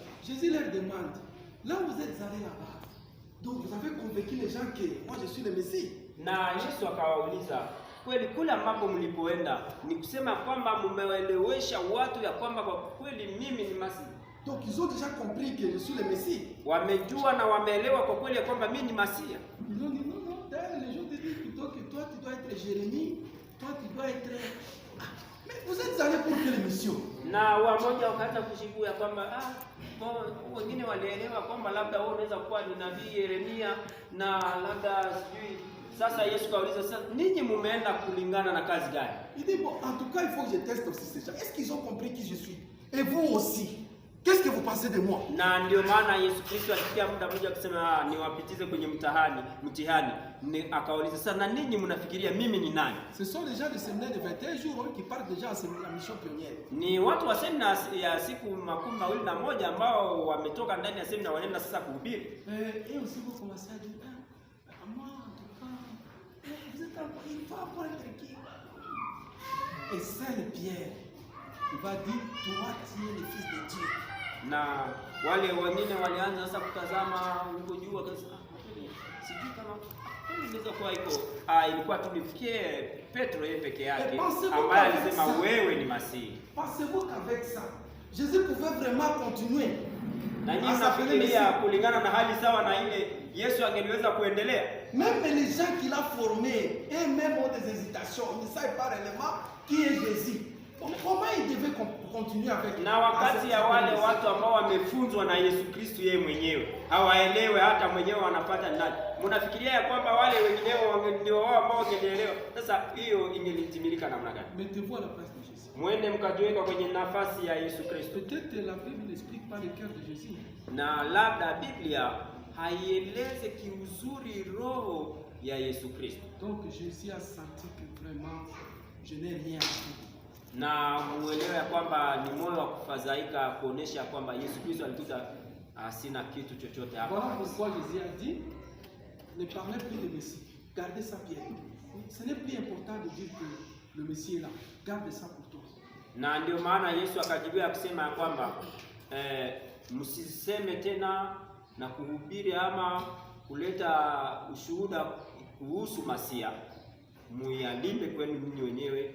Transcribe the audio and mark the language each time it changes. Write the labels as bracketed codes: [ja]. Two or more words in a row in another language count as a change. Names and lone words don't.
[fr] Jésus leur demande, là où vous êtes allés là-bas, donc vous avez convaincu les gens que moi je suis le Messie. [sw] Na Yesu akawauliza, kweli kule ambapo mlipoenda ni kusema kwamba mmewaelewesha watu ya kwamba kwa kweli mimi ni Masihi? [fr] Donc ils ont déjà compris que je suis le Messie. [sw] Wamejua na wameelewa kwa kweli ya kwamba mimi ni Masia. [fr] Ils ont dit non, les gens te disent plutôt que toi tu dois être Jérémie, toi tu dois être... mais vous êtes allés pour quelle mission? [sw] Na wamoja wakaanza kujibu ya kwamba wengine walielewa kwamba labda wewe unaweza kuwa ni nabii Yeremia na labda sijui. Sasa Yesu kauliza, sasa ninyi mumeenda kulingana na kazi gani? [fr] Il dit bon, en tout cas il faut que je teste aussi ces gens. Est-ce qu'ils ont compris qui je suis? Et vous aussi. Qu'est-ce que vous pensez de moi? [sw] Na ndio maana Yesu Kristo alifikia muda mmoja kusema niwapitize kwenye mtihani. Akauliza, sasa na ninyi mnafikiria mimi ni nani? [fr] Ce sont les gens de séminaire de 21 jours qui partent déjà à la mission pionnière. [sw] Ni watu wa semina ya siku 21 ambao wametoka ndani ya semina wanaenda sasa kuhubiri. [fr] Et aussi vous commencez à dire, moi en tout cas, vous êtes encore, il faut avoir qui? Et Saint Pierre, il va dire, toi tu es le fils de Dieu. [sw] Na wale wengine walianza sasa kutazama huko juu, wakasema sijui kama inaweza kuwa iko ilikuwa tulifikie Petro yeye peke yake ambaye alisema wewe ni Masihi. [fr] Pensez-vous qu'avec ça Jésus pouvait vraiment continuer? [sw] Na nyinyi mnafikiria kulingana na hali sawa na ile Yesu angeliweza kuendelea? [fr] Même les gens qu'il a formés et même ont des hésitations, ils ne savent pas réellement qui est Jésus. Comment il devait continuer avec? [sw] Na wakati ya wale watu ambao wamefunzwa na Yesu Kristo yeye mwenyewe hawaelewe hata mwenyewe wanapata nani. Mnafikiria ya kwamba wale wengineo ndio wao ambao wangeelewa? Sasa hiyo ingelitimilika namna gani? [fr] Mettez-vous à la place de Jésus. [sw] Mwende mkajiweka kwenye nafasi ya Yesu Kristo. [fr] Peut-être la Bible n'explique pas le cœur de Jésus. [sw] Na labda Biblia haieleze kiuzuri roho ya Yesu Kristo. [fr] Donc Jésus a senti que vraiment je n'ai rien à faire. [sw] Na muelewe ya kwamba ni moyo wa kufadhaika kuonesha kwamba Yesu Kristo alikuta sina kitu chochote hapa. [fr] Voilà pourquoi Jésus a dit, ne parlez plus de Messie, gardez ça bien. Ce n'est plus important de dire que le Messie est là, garde ça pour toi. [sw] Na ndio maana Yesu akajibia akisema ya kwamba msiseme tena na kuhubiri ama kuleta ushuhuda kuhusu Masia, muyalinde kwenu ninyi wenyewe.